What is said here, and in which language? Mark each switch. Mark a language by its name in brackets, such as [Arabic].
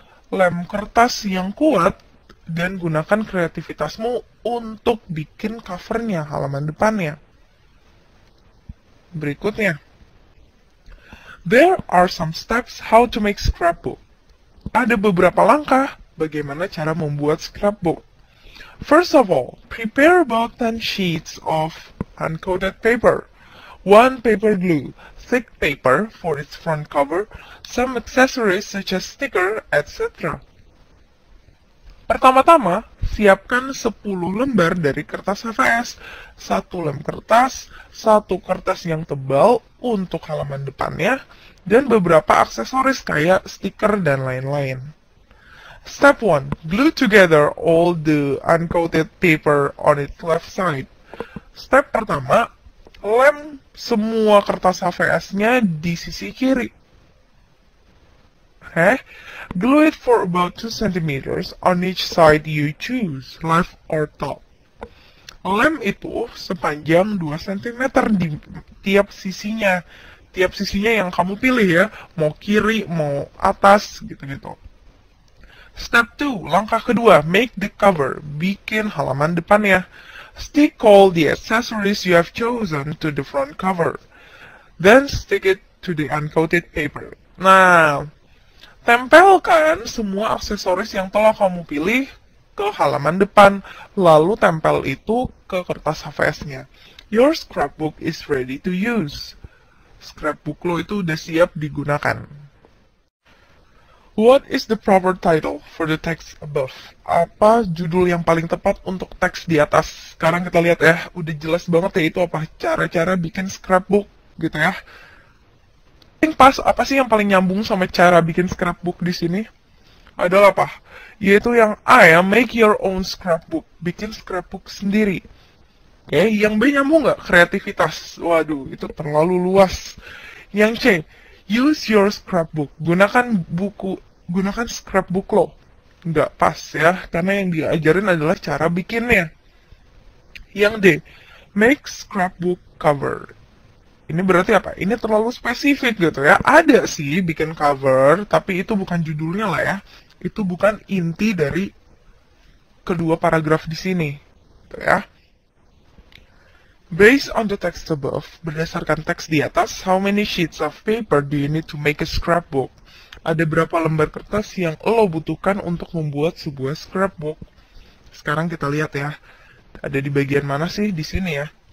[Indonesian] Lem kertas yang kuat dan gunakan kreativitasmu untuk bikin covernya, halaman depannya. Berikutnya. [English] There are some steps how to make scrapbook. [Indonesian] Ada beberapa langkah bagaimana cara membuat scrapbook. [English] First of all, prepare about 10 sheets of uncoated paper, 1 paper glue, thick paper for its front cover, some accessories such as sticker, etc. [Indonesian] Pertama-tama, siapkan 10 lembar dari kertas HVS, 1 lem kertas, 1 kertas yang tebal untuk halaman depannya, dan beberapa aksesoris kayak stiker dan lain-lain. [English] Step 1. Glue together all the uncoated paper on its left side. [Indonesian] Step pertama, lem semua kertas HVS-nya di sisi kiri. [English] Glue it for about 2 cm on each side you choose, left or top. [Indonesian] Lem itu sepanjang 2 cm di tiap sisinya. Tiap sisinya yang kamu pilih ya, mau kiri, mau atas, gitu-gitu. [English] Step 2, [Indonesian] langkah kedua, [English] make the cover, [Indonesian] bikin halaman depannya. [English] Stick all the accessories you have chosen to the front cover. Then stick it to the uncoated paper. [Indonesian] Nah, tempelkan semua aksesoris yang telah kamu pilih ke halaman depan, lalu tempel itu ke kertas HVS-nya. [English] Your scrapbook is ready to use. [Indonesian] Scrapbook lo itu udah siap digunakan. [English] What is the proper title for the text above? [Indonesian] Apa judul yang paling tepat untuk teks di atas? Sekarang kita lihat ya, udah jelas banget ya itu apa cara-cara bikin scrapbook gitu ya. Yang pas apa sih yang paling nyambung sama cara bikin scrapbook di sini? Adalah apa? Yaitu yang A ya, [English] make your own scrapbook, [Indonesian] bikin scrapbook sendiri. Oke, yang B nyambung nggak? Kreativitas. Waduh, itu terlalu luas. Yang C, [English] use your scrapbook, [Indonesian] gunakan scrapbook lo. Nggak pas ya, karena yang diajarin adalah cara bikinnya. [English] Yang D, make scrapbook cover. [Indonesian] Ini berarti apa? Ini terlalu spesifik gitu ya. Ada sih bikin cover, tapi itu bukan judulnya lah ya. Itu bukan inti dari kedua paragraf di sini. Gitu ya. [English] Based on the text above, [Indonesian] berdasarkan teks di atas, [English] how many sheets of paper do you need to make a scrapbook? [Indonesian] Ada berapa lembar kertas yang lo butuhkan untuk membuat sebuah scrapbook? Sekarang kita lihat ya. Ada di bagian mana sih? Di sini ya.